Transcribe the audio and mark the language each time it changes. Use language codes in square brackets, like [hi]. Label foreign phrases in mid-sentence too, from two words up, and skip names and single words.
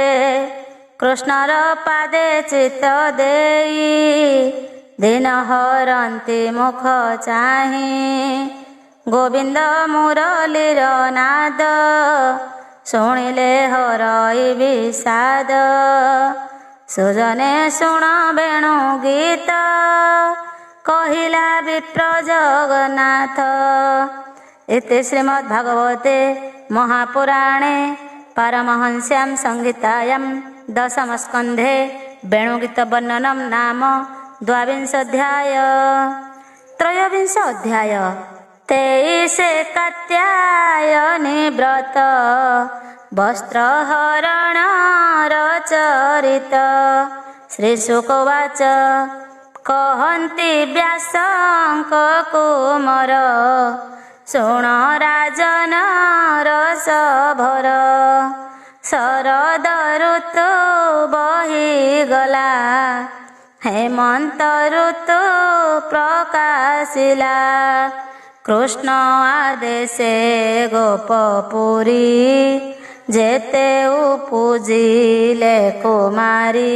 [or] କୃଷ୍ଣର ପାଦେ ଚିତ୍ତ ଦେଇ ଦିନ ହରନ୍ତି ମୁଖ ଚାହିଁ। ଗୋବିନ୍ଦ ମୁରଲୀର ନାଦ ଶୁଣିଲେ ହରଇ ବିଷାଦ। ସୁଜନେ ଶୁଣ ବେଣୁ ଗୀତ କହିଲା ବିପ୍ର ଜଗନ୍ନାଥ। [sa] इति श्रीमद्भागवते महापुराणे पारमहंस्यां संहितायां दशमस्कन्धे वेणुगीतवर्णनं नाम द्वाविंशोऽध्याय। त्रयोविंश अध्याय। [or] 23 କାତ୍ୟାୟନୀ ବ୍ରତ ବସ୍ତ୍ରହରଣର ଚରିତ। ଶ୍ରୀଶୁକବାଚ କହନ୍ତି ବ୍ୟାସଙ୍କ କୁମର ଶୁଣ ରାଜନ ରସଭର। ଶରଦ ଋତୁ ବହିଗଲା ହେମନ୍ତ ଋତୁ ପ୍ରକାଶିଲା। କୃଷ୍ଣ ଆଦେଶେ ଗୋପପୁରୀ ଯେତେ ଉପୂଜିଲେ କୁମାରୀ।